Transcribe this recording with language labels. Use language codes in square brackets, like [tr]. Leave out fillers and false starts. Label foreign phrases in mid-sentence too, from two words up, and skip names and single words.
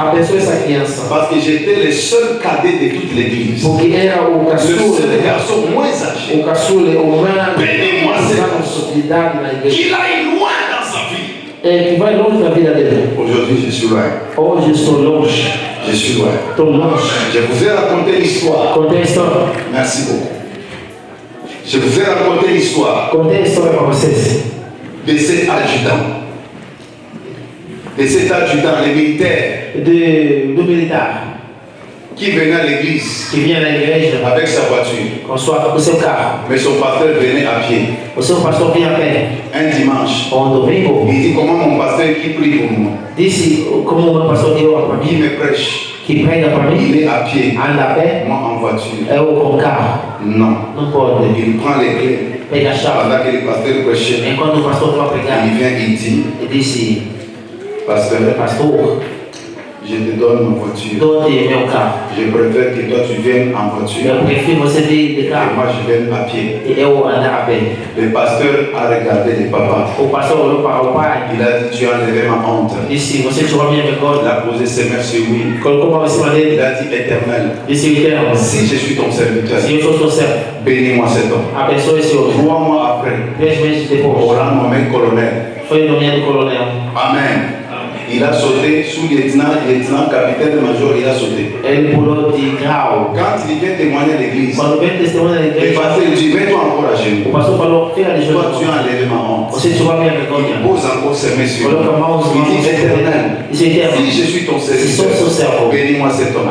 [pt] abençoe essa criança. [fr] Parce que j'étais le seul cadet de toute l'église. [pt] Porque era o [fr] Le seul [pt] caçula, [fr] garçon moins âgé. [pt] o caçula, o mais [fr] Bénis-moi, [pt] usando sua idade na igreja. [fr] Qu'il aille loin dans sa vie. [pt] É, que vai longe da vida dele. [fr] Aujourd'hui, je suis loin. [pt] Hoje eu estou longe, [fr] Je suis loin. [pt] estou longe. [fr] Je vous ai raconté l'histoire. [pt] Contei a história, [fr] Merci beaucoup. Je vous ai raconté l'histoire [pt] contei a história para vocês. [fr] de cet adjudant. De cet adjudant, le militaire, [pt] Do militar [fr] qui venait à l'église [pt] que vinha na igreja [fr] avec sa voiture. [pt] com o seu carro. [fr] Mais son pasteur venait à pied. [pt] O seu pastor vinha a pé. [fr] Un dimanche, [pt] Domingo, [fr] il dit comment mon pasteur qui prie pour moi, [pt] disse como o meu pastor deu para [fr] il [pt] mim, [fr] me prêche, [pt] que prega para [fr] il [pt] mim, [fr] est à pied, [pt] anda a pé, [fr] moi en voiture. [pt] eu com carro. [fr] Non. [pt] Não pode. [fr] Il prend les clés. [pt] Pega a chave. [fr] Pendant que le pasteur prêchait, [pt] Enquanto o pastor estava pregando, [fr] il vient, il dit, [pt] ele disse: [fr] pasteur, [pt] Pastor, [fr] je te donne ma voiture. [pt] dou-te meu carro. [fr] Je préfère que toi tu viennes en voiture [pt] Eu prefiro você vir de [fr] et [pt] carro [fr] moi je vienne à pied. [pt] e eu andar a pé. [fr] Le pasteur a regardé le papa. [pt] O pastor olhou para o pai [fr] Il a dit, tu as enlevé ma honte. [pt] e disse: Você tirou a minha [fr] Il [pt] vergonha. [fr] a posé ses mains sur lui. [pt] Colocou a mão em cima [fr] Il [pt] dele. [fr] a dit, éternel, [pt] Disse: Eterno, [fr] si je suis ton serviteur, [pt] se eu sou seu servo, [fr] bénis-moi cet homme. [pt] abençoe esse homem. [fr] 3 mois après, [pt] 3 meses [fr] on [pt] depois, [fr] l'a nommé colonel. [pt] foi nomeado coronel. [fr] Amen. Il a sauté sous-lieutenant, lieutenant, capitaine-major, il a sauté. Quand il vient témoigner à l'église, le pasteur dit, mets-toi encore à genoux. Toi, tu as enlevé ma honte. Il pose encore ses mains sur lui. Il dit, Éternel, si je suis ton serviteur, bénis-moi cet homme.